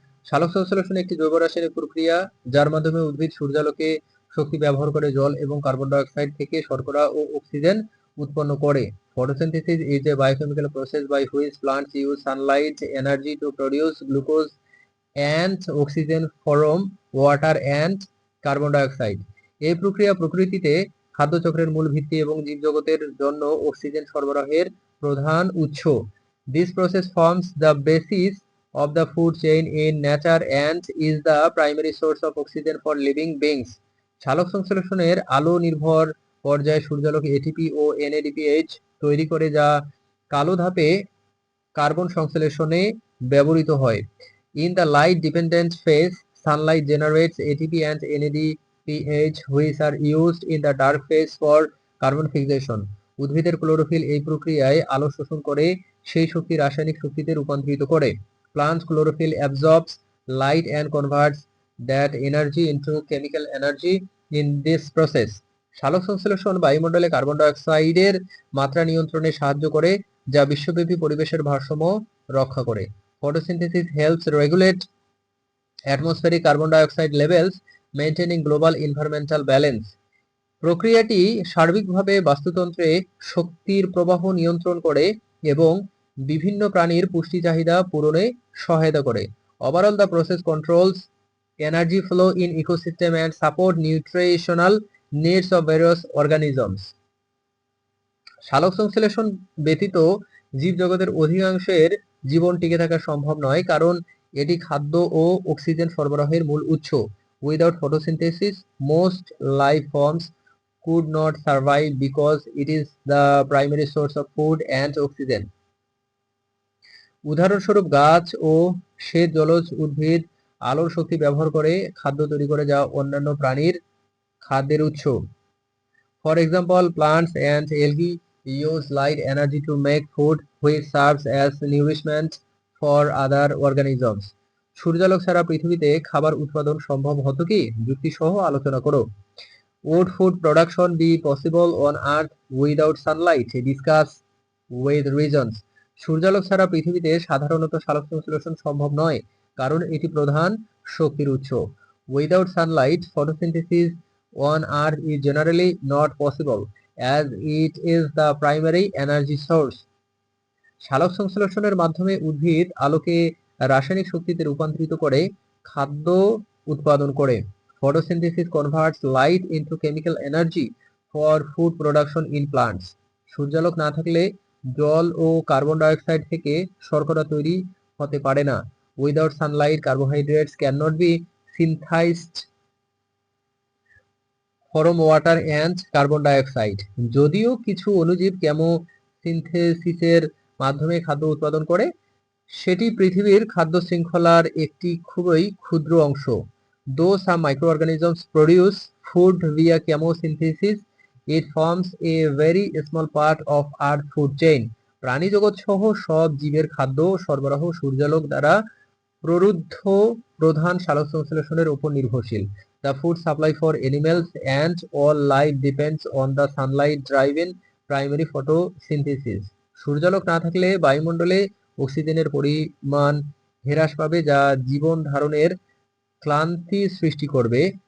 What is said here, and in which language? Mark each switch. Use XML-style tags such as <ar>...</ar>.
<bn>সালোক সংশ্লেষণ একটি জৈব রাসায়নিক প্রক্রিয়া যার মাধ্যমে উদ্ভিদ সূর্যালোকে শক্তি ব্যবহার করে জল এবং কার্বন ডাই অক্সাইড থেকে শর্করা ও অক্সিজেন উৎপন্ন করে।</bn> <en>Photosynthesis is a biochemical process by which plants use sunlight energy to produce glucose and oxygen from water and carbon dioxide.</en> <bn>এই প্রক্রিয়া প্রকৃতিতে খাদ্যচক্রের মূল ভিত্তি এবং জীবজগতের জন্য অক্সিজেন সরবরাহের প্রধান উৎস।</bn> <en>This process forms the basis of the food chain in nature and is the primary source of oxygen for living beings.</en> <bn>সালোক সংশ্লেষণের আলো নির্ভর পর্যায়ে সূর্যালোক এটিপি ও এনএডিপিএইচ তৈরি করে যা কালো ধাপে কার্বন সংশ্লেষণে ব্যবহৃত হয়।</bn> <en>In the light dependent phase, sunlight generates ATP and NADPH which are used in the dark phase for carbon fixation.</en> <bn>উদ্ভিদের ক্লোরোফিল এই প্রক্রিয়ায় আলো শোষণ করে সেই শক্তি রাসায়নিক শক্তিতে রূপান্তরিত করে।</bn> <en>Plants chlorophyll absorbs light and converts that energy into chemical energy in this process.</en> <bn>সালোক সংশ্লেষণ বায়ুমণ্ডলে কার্বন ডাই অক্সাইডের মাত্রা নিয়ন্ত্রণে সাহায্য করে যা বিশ্বব্যাপী পরিবেশের ভারসাম্য রক্ষা করে।</bn> <en>Photosynthesis helps regulate atmospheric carbon dioxide levels, maintaining global environmental balance.</en> <bn>প্রক্রিয়াটি সার্বিকভাবে বাস্তুতন্ত্রে শক্তির প্রবাহ নিয়ন্ত্রণ করে এবং বিভিন্ন প্রাণীর পুষ্টি চাহিদা পূরণে সহায়তা করে।</bn> <en>Overall the process controls energy flow in ecosystem and support nutritional needs of various organisms.</en> <bn>সালোক সংশ্লেষণ ব্যতীত জীবজগতের অধিকাংশের জীবন টিকে থাকা সম্ভব নয় কারণ এটি খাদ্য ও অক্সিজেন সরবরাহের মূল উৎস।</bn> <en>Without photosynthesis most life forms could not survive because it is the primary source of food and oxygen.</en> <bn>উদাহরণস্বরূপ গাছ ও শ্বেত জলজ উদ্ভিদ আলোর শক্তি ব্যবহার করে খাদ্য তৈরি করে যা অন্যান্য প্রাণীর খাদ্যের উৎস।</bn> <en>For example, plants and algae use light energy to make food which serves as nourishment for other organisms.</en> <bn>সূর্যালোক ছাড়া পৃথিবীতে খাবার উৎপাদন সম্ভব হতো কি? যুক্তি সহ আলোচনা করো।</bn> <en>Would food production be possible on Earth without sunlight? Discuss with reasons.</en> <bn>সূর্যালোক ছাড়া পৃথিবীতে সাধারণত সালোক সংশ্লেষণ সম্ভব নয় কারণ এটি প্রধান শক্তির উৎস।</bn> <en>Without sunlight, photosynthesis on Earth is generally not possible as it is the primary energy source.</en> <bn>সালোক সংশ্লেষণের মাধ্যমে উদ্ভিদ আলোকে রাসায়নিক শক্তিতে রূপান্তরিত করে খাদ্য উৎপাদন করে।</bn> <en>Photosynthesis converts light into chemical energy for food production in plants.</en> <bn>সূর্যালোক না থাকলে জল ও কার্বন ডাই অক্সাইড থেকে শর্করা তৈরি হতে পারে না।</bn> <en>Without sunlight, carbohydrates cannot be synthesized from water and carbon dioxide.</en> <bn>যদিও কিছু অণুজীব কেমোসিনথেসিসের মাধ্যমে খাদ্য উৎপাদন করে, সেটি পৃথিবীর খাদ্য শৃঙ্খলার একটি খুবই ক্ষুদ্র অংশ।</bn> <en>Though some microorganisms produce food via chemosynthesis, it forms a very small part of Earth's food chain.</en> <bn>প্রাণীজগৎ সহ সব জীবের খাদ্য সরবরাহ সূর্যালোক দ্বারা প্ররুদ্ধ প্রধান সালোক সংশ্লেষণের উপর নির্ভরশীল।</bn> <en>The food supply for animals and all life depends on the sunlight driven primary photosynthesis.</en> <bn>সূর্যালোক না থাকলে বায়ুমণ্ডলে অক্সিজেনের পরিমাণ হ্রাস পাবে যা জীবন ধারণের ক্লান্তি সৃষ্টি করবে।</bn>